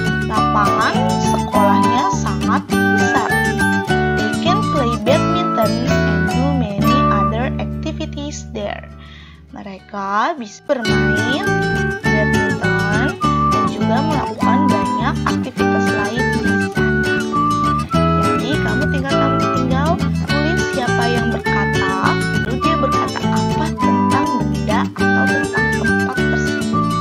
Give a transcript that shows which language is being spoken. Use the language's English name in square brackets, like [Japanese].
[Indonesian] Lapangan sekolahnya sangat besar. [English] They can play badminton and do many other activities there. [Indonesian] Mereka bisa bermain badminton dan juga melakukan banyak aktivitas lain di sana. Jadi kamu tinggal tulis siapa yang berkata, lalu dia berkata apa tentang benda atau tentang tempat tersebut.